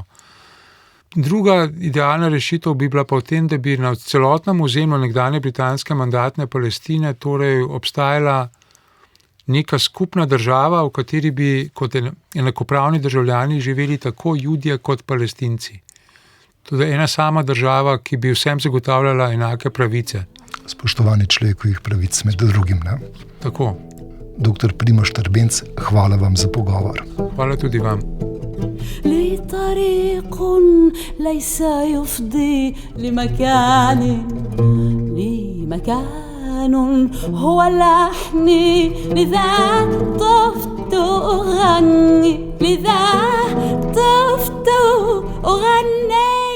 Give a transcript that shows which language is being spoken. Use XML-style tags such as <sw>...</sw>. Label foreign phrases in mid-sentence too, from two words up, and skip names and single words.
<sl>Druga idealna rešitev bi bila pa v tem, da bi na celotnem ozemlju nekdanje britanske mandatne Palestine torej obstajala neka skupna država, v kateri bi kot enakopravni državljani živeli tako Judje kot Palestinci. Tudi ena sama država, ki bi vsem zagotavljala enake pravice. Spoštovanje človekovih pravic med drugim, ne? Tako. Dr. Primož Štrbenc, hvala vam za pogovor. Hvala tudi vam.</sl> <ar>لي طريق ليس يفضي لمكان هو لحني لذا طفت أغني</ar>